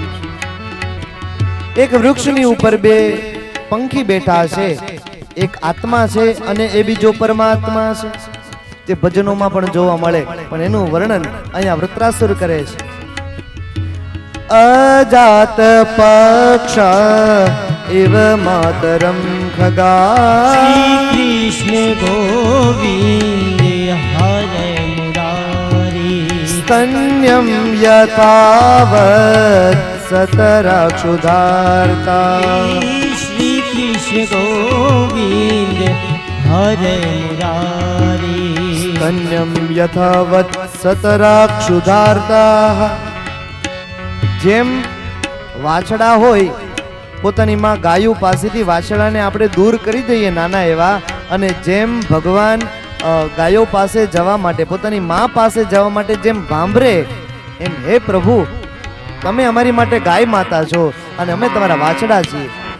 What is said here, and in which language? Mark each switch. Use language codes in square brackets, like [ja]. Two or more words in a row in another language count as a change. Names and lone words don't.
[gu] એક વૃક્ષની ઉપર 2 પંખી બેઠા છે, એક આત્મા છે અને એ બીજો પરમાત્મા છે. તે ભજનોમાં પણ જોવા મળે, પણ એનું વર્ણન અહીંયા વૃત્રાસુર કરે છે. [sa] અજાત પક્ષ इव मातरं खगा. श्री कृष्ण गोविंद हरे मुरारी स्तन्यं यथावत् सतराक्षुधार्ता. श्री कृष्ण गोविंद हरे मुरारी स्तन्यं यथावत् सतराक्षुधार्ता. [gu] જેમ વાછડા હોય, પોતાની માં ગાયો પાસેથી વાછડાને આપણે દૂર કરી દઈએ નાના એવા, અને જેમ ભગવાન ગાયો પાસે જવા માટે, પોતાની માં પાસે જવા માટે જેમ ભાંભરે, એમ હે પ્રભુ તમે અમારી માટે ગાય માતા છો અને અમે તમારા વાછડા છીએ.